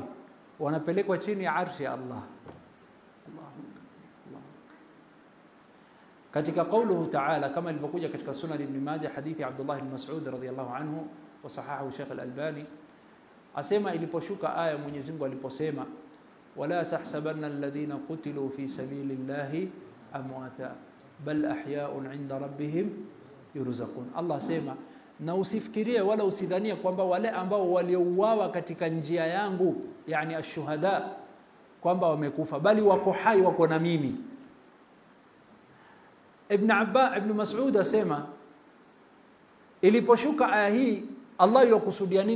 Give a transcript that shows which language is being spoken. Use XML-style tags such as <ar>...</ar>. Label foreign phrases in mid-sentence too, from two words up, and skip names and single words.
<sw>Wanapelekwa chini ya arshi ya Allah. Katika</sw> <ar>قوله تعالى,</ar> <sw>kama ilivyokuja katika Sunan Ibn Majah, hadithi Abdullah ibn Mas'ud</sw> <ar>رضي الله عنه وصححه</ar> <sw>Sheikh Al-Albani, asema iliposhuka aya Mwenyezi Mungu aliposema</sw> <ar>ولا تحسبن الذين قتلوا في سبيل الله أمواتا بل أحياء عند ربهم يرزقون.</ar> <sw>Allah asema, na usifikirie wala usidhanie kwamba wale ambao waliouawa katika njia yangu, yani ashuhada, kwamba wamekufa, bali wako hai, wako na mimi. Ibn Mas'ud asema iliposhuka aya hii Allah yakusudia nini?</sw>